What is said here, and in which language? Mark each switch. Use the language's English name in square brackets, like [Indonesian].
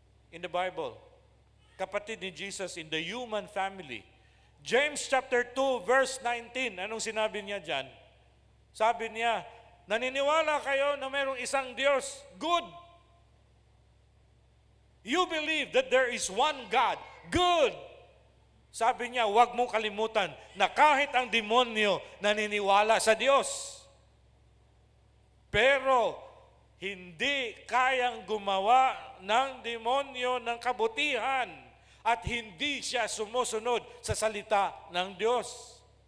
[English] In the Bible, [Filipino] kapatid ni [English] Jesus in the human family. [Filipino] James chapter 2 verse 19, anong sinabi niya dyan? Sabi niya, naniniwala kayo na mayroong isang Diyos. [English] Good. You believe that there is one God. Good. [Filipino] Sabi niya, huwag mong kalimutan na kahit ang demonyo naniniwala sa Diyos. Pero hindi kayang gumawa ng demonyo ng kabutihan at hindi siya sumusunod sa salita ng Diyos.